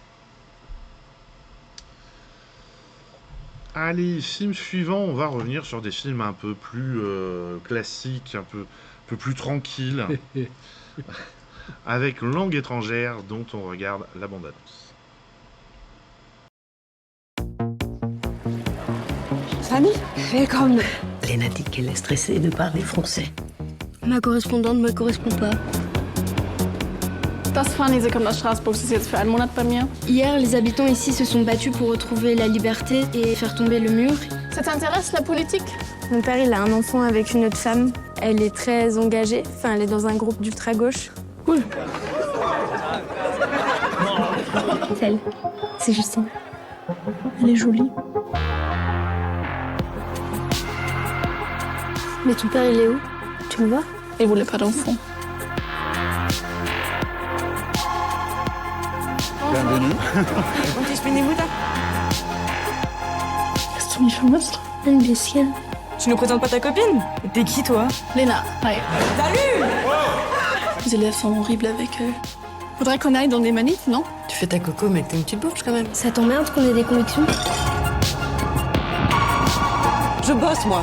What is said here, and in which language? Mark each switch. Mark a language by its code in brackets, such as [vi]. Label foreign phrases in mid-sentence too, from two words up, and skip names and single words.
[fr] Allez, film suivant, on va revenir sur des films un peu plus classiques, un peu plus tranquilles, avec Langue étrangère, dont on regarde la bande-annonce. [de] Fanny, willkommen. [fr] Lena dit qu'elle est stressée de parler français. Ma correspondante ne me correspond pas. [de] Das Fanny, sie kommt aus Straßburg, sie ist jetzt für einen Monat bei mir. [fr] Hier, les habitants ici se sont battus pour retrouver la liberté et faire tomber le mur. Ça t'intéresse, la politique? Mon père, il a un enfant avec une autre femme. Elle est très engagée, enfin, elle est dans un groupe d'ultra-gauche. Cool. C'est elle, c'est Justine. Elle est jolie. Mais ton père, il est où? Tu le vois? Il voulait pas d'enfant. Bienvenue. [de] Und ich bin die Mutter. Hast du mich vermisst? Ein bisschen. [fr] Tu nous présentes pas ta copine? T'es qui, toi? Lena, hi. Salut! Les élèves sont horribles avec eux. Faudrait qu'on aille dans des manifs, non? Tu fais ta coco, mais t'es une petite bourge quand même. Ça t'emmerde qu'on ait des convictions? Je bosse, moi.